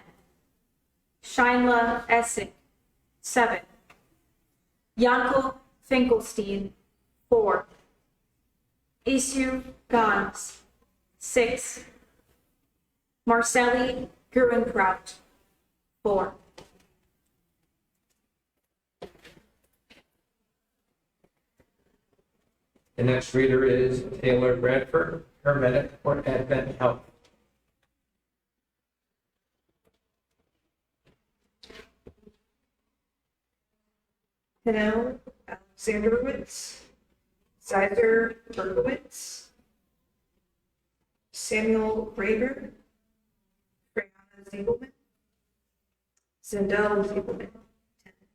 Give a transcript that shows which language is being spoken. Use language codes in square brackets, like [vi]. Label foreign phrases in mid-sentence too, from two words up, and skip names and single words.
[en] Shinla Essig, 7. Yankel Finkelstein, 4. Isu Gans, 6. Marceli Gruenkraut, 4. The next reader is Taylor Bradford, paramedic for Advent Health. Hanel Alexanderowitz, Zeiser Berkowitz, Samuel Rader, Brianna Ziebelman, Zendel Ziebelman, 10.